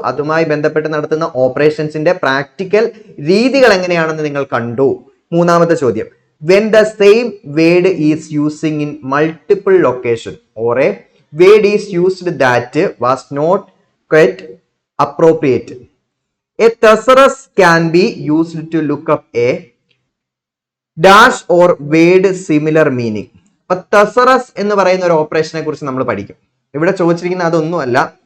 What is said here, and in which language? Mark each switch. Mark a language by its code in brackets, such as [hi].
[ml] അതുമായി ബന്ധപ്പെട്ട് നടത്തുന്ന ഓപ്പറേഷൻസിന്റെ പ്രാക്ടിക്കൽ രീതികൾ എങ്ങനെയാണെന്ന് നിങ്ങൾ കണ്ടു. മൂന്നാമത്തെ ചോദ്യം, [en] when the same word is using in multiple location or a word is used that was not quite appropriate, a thesaurus can be used to look up a dash or word similar meaning. [ml] അപ്പൊ thesaurus എന്ന് പറയുന്ന ഒരു ഓപ്പറേഷനെ കുറിച്ച് നമ്മൾ പഠിക്കും. ഇവിടെ ചോദിച്ചിരിക്കുന്ന അതൊന്നുമല്ല.